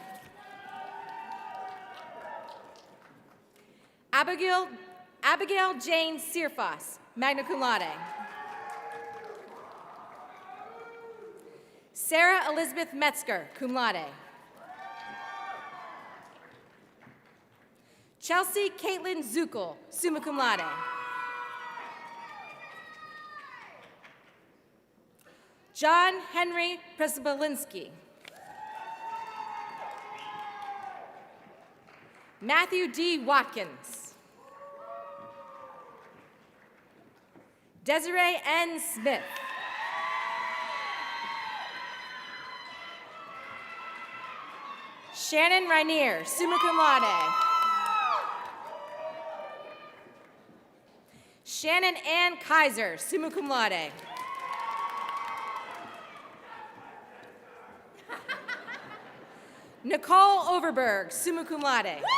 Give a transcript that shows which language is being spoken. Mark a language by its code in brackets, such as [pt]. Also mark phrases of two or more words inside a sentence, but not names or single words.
[en] Abigail Jane Searfoss, [la] magna cum laude. [en] Sarah Elizabeth Metzger, [la] cum laude. [en] Chelsea Caitlin Zuckel, [la] summa cum laude. [en] John Henry Prespolinski. Matthew D. Watkins. Desiree N. Smith. Shannon Rainier, [la] summa cum laude. [en] Shannon Ann Kaiser, [la] summa cum laude. [en] Nicole Overberg, [la] summa cum laude.